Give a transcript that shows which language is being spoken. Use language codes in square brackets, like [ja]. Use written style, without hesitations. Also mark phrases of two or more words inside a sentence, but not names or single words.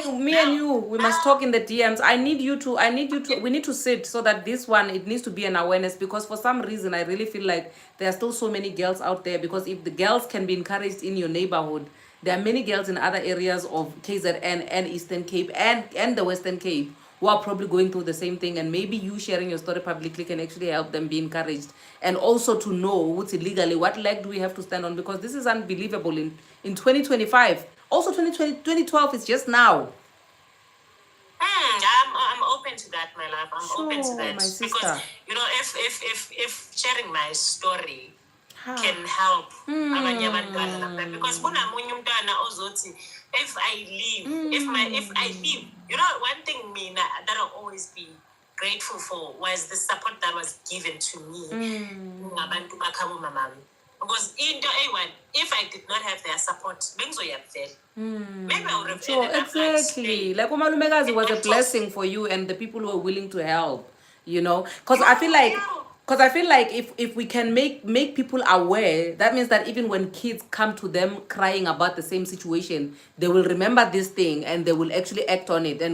[en] me and you, we must talk in the DMs. We need to sit so that this one, it needs to be an awareness, because for some reason, I really feel like there are still so many girls out there, because if the girls can be encouraged in your neighborhood, there are many girls in other areas of KZN and Eastern Cape and the Western Cape who are probably going through the same thing, and maybe you sharing your story publicly can actually help them be encouraged, and also to know what's illegally, what leg do we have to stand on, because this is unbelievable in 2025. Also 2020, 2012 is just now. I'm open to that, my love. I'm open to Sure, that my sister. because if sharing my story Ha. can help [zu] abanye abantwana [en] like that, because [zu] kunamunye umntwana ozothi [en] if I leave, if I leave, one thing mina that I'll always be grateful for was the support that was given to me [zu] ngabantu bakhabo mamami. [en] Because into A1, if I did not have their support, maybe I would have Sure, ended up like exactly. staying. Like Umalumekazi was a blessing for you and the people who are willing to help, because I feel like if we can make people aware, that means that even when kids come to them crying about the same situation, they will remember this thing and they will actually act on it.